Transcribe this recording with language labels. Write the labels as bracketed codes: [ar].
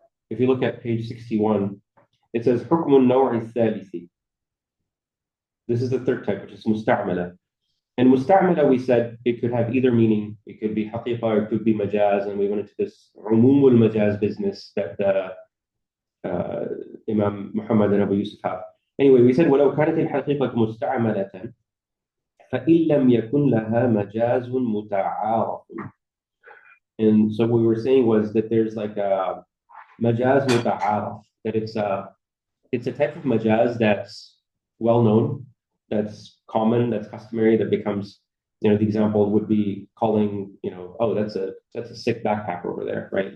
[en] If you look at page 61, it says [ar] حكم النوع الثالث. [en] This is the 3rd type, which is musta'mala. And musta'mala, we said it could have either meaning. It could be haqiqa or it could be majaz. And we went into this umumul majaz business that Imam Muhammad and Abu Yusuf have. Anyway, we said [ar] ولو كانت الحقيقة مستعملة فإن لم يكن لها مجاز متعارف. [en] And so what we were saying was that there's like a majaz muta'araf, that it's a type of majaz that's well known, that's common, that's customary, that becomes The example would be calling, oh, that's a sick backpack over there, right?